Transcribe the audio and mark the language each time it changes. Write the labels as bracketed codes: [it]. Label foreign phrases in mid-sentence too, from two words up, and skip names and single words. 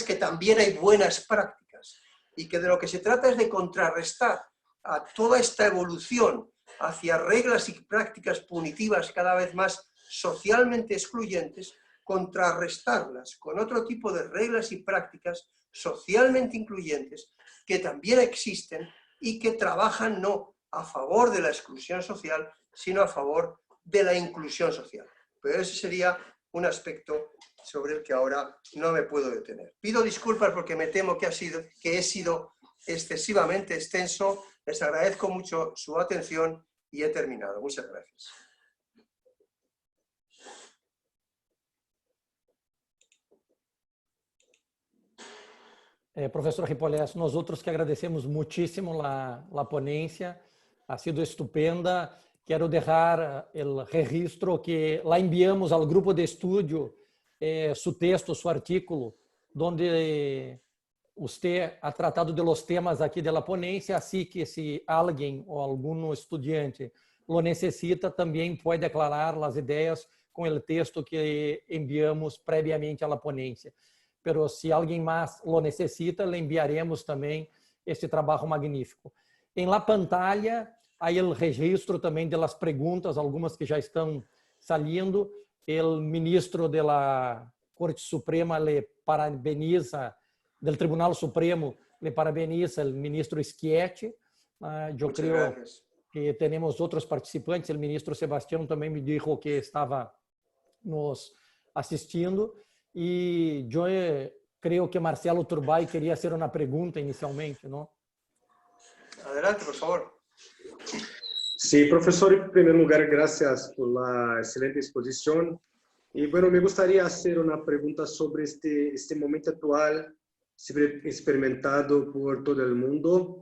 [es] que también hay buenas prácticas y que de lo que se trata es de contrarrestar a toda esta evolución hacia reglas y prácticas punitivas cada vez más socialmente excluyentes, contrarrestarlas con otro tipo de reglas y prácticas socialmente incluyentes que también existen y que trabajan no a favor de la exclusión social, sino a favor de la inclusión social. Pero ese sería un aspecto sobre el que ahora no me puedo detener. Pido disculpas porque me temo que he sido excesivamente extenso. Les agradezco mucho su atención y he terminado. Muchas gracias. [pt] Professor Ripolés, nós outros que agradecemos muitíssimo a ponencia, [es] ha sido estupenda. [pt] Quero deixar o registro que lá enviamos ao grupo de estudio [es] su texto, su artículo, donde usted ha tratado de los temas [pt] aqui da ponência, assim que se alguém ou algum estudante lo necessita, também pode declarar as ideias com o texto que enviamos previamente à ponência. Pero se alguém mais lo necessita, [es] le enviaremos [pt] também este trabalho magnífico. Em [es] la pantalla, [pt] aí o registro também das perguntas, algumas que já estão saindo. O ministro da Corte Suprema le parabeniza, do Tribunal Supremo le parabeniza o ministro Schietti. Eu creio que temos outros participantes. O ministro Sebastião também me disse que estava nos assistindo. E eu creio que Marcelo Turbay queria fazer uma pergunta inicialmente, não? [es] Adelante, por favor. Sí, profesor, en primer lugar, gracias por la excelente exposición. Y bueno, me gustaría hacer una pregunta sobre este momento actual, experimentado por todo el mundo.